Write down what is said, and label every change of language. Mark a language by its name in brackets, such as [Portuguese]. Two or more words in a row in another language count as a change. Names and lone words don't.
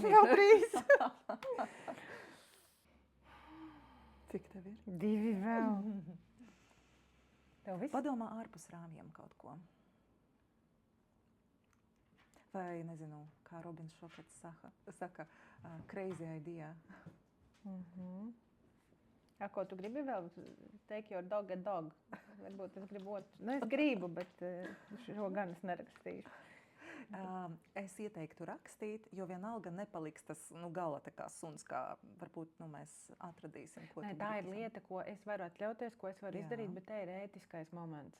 [Latvian] Jau 3. Cik tev ir? 2 vēl. Tev viss? Padomā ārpus rāmjiem kaut ko. Vai, nezinu, kā Robins Šofets saka, [English] crazy idea. [Latvian] Ko tu gribi vēl? [English] Take your dog a dog. [Latvian] Varbūt es gribu otru. Es gribu, bet šo gan es nerakstīšu. Es ieteiktu rakstīt, jo vienalga nepaliks tas gala tā kā suns, kā varbūt mēs atradīsim, ko tu tā ir lieta, ko es varu atļauties, ko es varu izdarīt, bet te ir ētiskais moments.